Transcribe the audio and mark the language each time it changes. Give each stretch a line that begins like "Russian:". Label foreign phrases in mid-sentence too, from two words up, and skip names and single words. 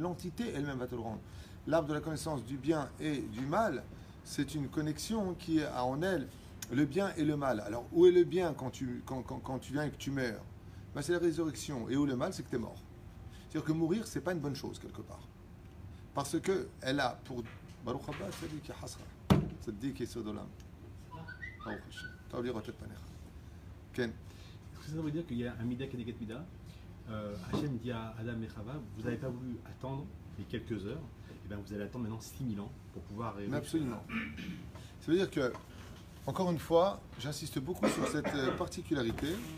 French: L'entité elle-même va te le rendre. L'arbre de la connaissance du bien et du mal, c'est une connexion qui a en elle le bien et le mal. Alors où est le bien quand tu viens et que tu meurs? C'est la résurrection. Et où le mal, c'est que tu es mort. C'est-à-dire que mourir, c'est pas une bonne chose, quelque part. Parce que elle a pour...
Hebrew: ברוך הבא, צדיק יסוד עולם. ברוך השם. טוב לראות את פניך. כן.
French: Est-ce que ça veut dire qu'il y a un
Hebrew: מידה כנגד מידה
French: Hachem dit à Adam et Chava, vous n'avez pas voulu attendre les quelques heures, et bien vous allez attendre maintenant 6000 ans pour pouvoir arriver. Mais absolument. Ça veut dire que, encore une fois, j'insiste beaucoup sur cette particularité.